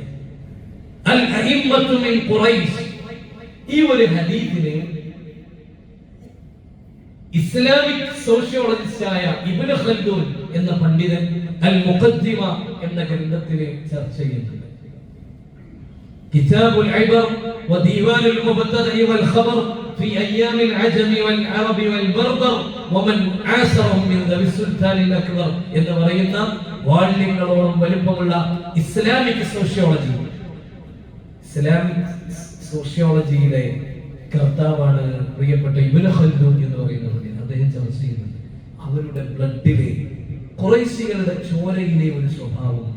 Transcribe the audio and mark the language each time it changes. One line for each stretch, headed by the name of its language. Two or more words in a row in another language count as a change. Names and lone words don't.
Arabic: الأئمة من قريش,
Malayalam: ഈ ഒരു ഹദീസിനെ
English: Islamic sociologistāya
Malayalam: ഇബ്നു ഖൽദൂൻ എന്ന പണ്ഡിതൻ അൽ മുഖദ്ദിമ എന്ന ഗ്രന്ഥത്തിൽ ചർച്ച ചെയ്യുന്നുണ്ട്. കിതാബുൽ ഇബർ വദീവാനുൽ മുബ്തദഇ വൽ ഖബർ في أيام العجم والعرب والبربر ومن عاصرهم من ذوي السلطان الأكبر എന്ന് പറയുന്ന വാള്യങ്ങളോളം വലുപ്പമുള്ള
English: Islamic sociology, Islamic sociologyude
Malayalam: കർത്താവാണ് പ്രിയപ്പെട്ട ഇബ്നു ഖൽദൂൻ എന്ന് പറയുന്ന പണ്ഡിതൻ. അദ്ദേഹം ചർച്ച ചെയ്യുന്നുണ്ട് അവരുടെ ബ്ലഡിലെ, ഖുറൈശികളുടെ ചോരയിലെ ഒരു സ്വഭാവമുണ്ട്.